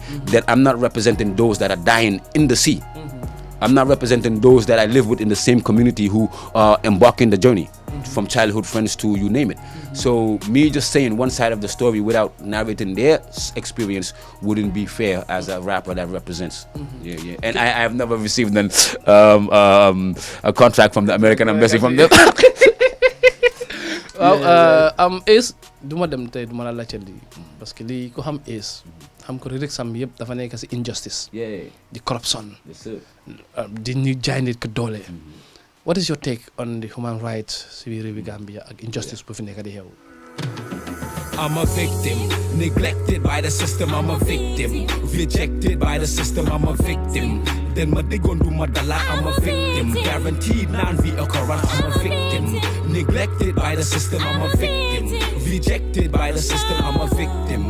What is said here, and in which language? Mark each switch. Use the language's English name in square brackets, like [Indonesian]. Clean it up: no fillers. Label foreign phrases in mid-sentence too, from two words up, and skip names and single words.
[English] That I'm not representing those that are dying in the sea. I'm not representing those that I live with in the same community who are embarking the journey from childhood friends to you name it. So me just saying one side of the story without narrating their experience wouldn't be fair as a rapper that represents. Yeah. And I have never received a contract from the American embassy from them. [Wolof] waaw Ace du ma dem tey du ma la laajte lii parce que lii ko xam Ace xam ko rek sam yëpp dafa nekk si injustice. di corruption. di ñu jaay nit ko doole. [English] What is your take on the human rights [Wolof] si biir réewi Gambia ak injustice bu fi nekk di xew? [English] I'm a victim, neglected by the system, I'm a victim, rejected by the system, I'm a victim. Then my dig on do my dollar, I'm a victim, guaranteed non-reoccurrent, I'm a victim, neglected by the system, I'm a victim, rejected by the system, I'm a victim.